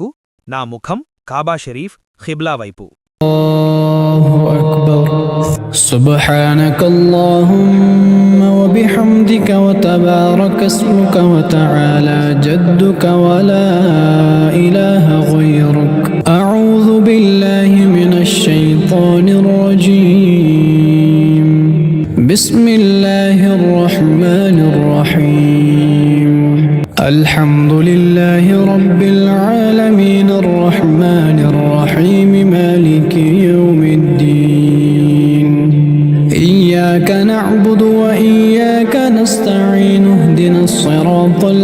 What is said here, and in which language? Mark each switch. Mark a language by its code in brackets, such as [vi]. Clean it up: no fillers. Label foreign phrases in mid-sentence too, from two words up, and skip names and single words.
[te] నా ముఖం కాబా షరీఫ్ ఖిబ్లా వైపు. [ar] الله أكبر. سبحانك اللهم وبحمدك وتبارك اسمك وتعالى جدك ولا إله غيرك. అఊజు بالله من الشيطان الرجيم بسم الله الرحمن الرحيم الحمد لله رب العالمين الرحمن الرحيم مالك يوم الدين إياك نعبد وإياك نستعين اهدنا الصراط